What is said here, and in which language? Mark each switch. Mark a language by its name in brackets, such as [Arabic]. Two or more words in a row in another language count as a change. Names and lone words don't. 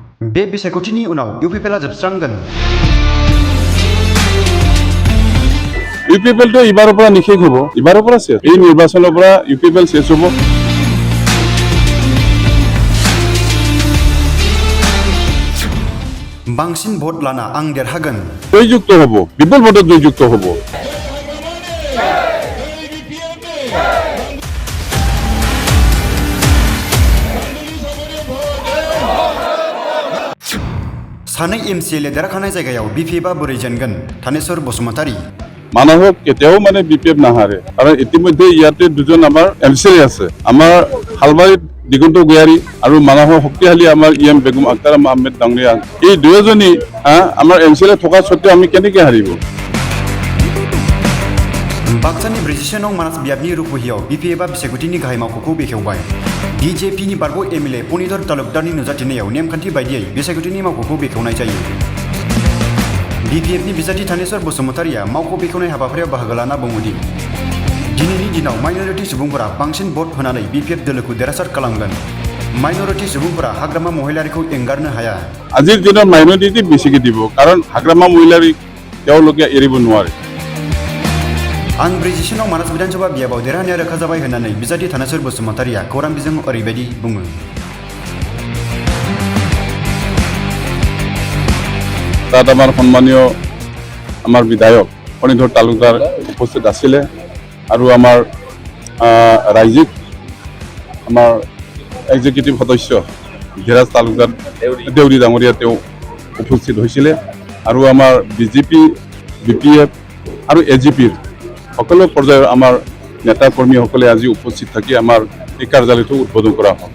[Bodo] बे बिसायख'थिनि उनाव UPLआ जोबस्रांगोन। [Assamese] UPL তো ইবাৰ পৰা নিষেধ হ'ব, ইবাৰৰ পৰা শেষ। এই নিৰ্বাচনৰ পৰা UPL শেষ হ'ব। [Bodo] बांसिन भोट लाना आं देरहागोन। [Assamese] जययुक्त হ'ব, বিপুল ভোটত জয়যুক্ত হ'ব। [Bodo] सानै MCLA देरहाखानाय जायगायाव BPFआ बोरै जेनगोन? थानेश्वर बसुमतारी। [Assamese] মানুহক কেতিয়াও মানে BPF নাহাৰে, কাৰণ ইতিমধ্যে ইয়াতে দুজন আমাৰ MCLA আছে। আমাৰ হালবাৰীত দিগন্ত গয়াৰী আৰু মানুহৰ শক্তিশালী আমাৰ EM বেগম আক্তাৰ আহমেদ ডাঙৰীয়া। এই দুয়োজনী আমাৰ MCLA থকা সত্ত্বেও আমি কেনেকৈ হাৰিব? [Bodo] बाक्सानि 47 नं मानास बियाबनि रुपहियाव BPFआ बिसायख'थिनि गाहाय मावख'खौ बेखेवबाय। BJPनि बारग' MLA पनिधर तालुकदारनि नुजाथिनायाव नेमखान्थि बायदियै बिसायख'थिनि मावख'खौ बेखेवनाय जायो। BPFनि बिजाथि थानेश्वर बसुमतारीया मावख' बेखेवनाय हाबाफारियाव बाहागो लाना बुङोदि दिनैनि दिनाव माइनरिटि सुबुंफोरा बांसिन भट होनानै BPF दोलोखौ देरहासार खालामगोन। माइनरिटि सुबुंफोरा हाग्रामा महिलारिखौ एंगारनो हाया। [Assamese] আজিৰ দিনত মাইনৰিটি বেছিকৈ দিব, কাৰণ हाग्रामा महिलारि তেওঁলোকে এৰিব নোৱাৰে। [Bodo] आं 47 नं मानास विधानसभा बियाबाव देरहानाया रोखा जाबाय होननानै बिजाथि थानेश्वर बसुमतारीया खौरां बिजोङाव ओरैबायदि बुङो। [Assamese] তাত আমাৰ সন্মানীয় আমাৰ বিধায়ক পনিধৰ তালুকদাৰ উপস্থিত আছিলে আৰু আমাৰ ৰাজ্যিক আমাৰ এক্সিকিউটিভ সদস্য ধীৰাজ তালুকদাৰ দেউৰী ডাঙৰীয়া তেওঁ উপস্থিত হৈছিলে আৰু আমাৰ BJP BPF আৰু AGPৰ সকলো পৰ্যায়ৰ আমাৰ নেতা কৰ্মীসকলে আজি উপস্থিত থাকি আমাৰ এই কাৰ্যালয়টো উদ্বোধন কৰা হ'ল।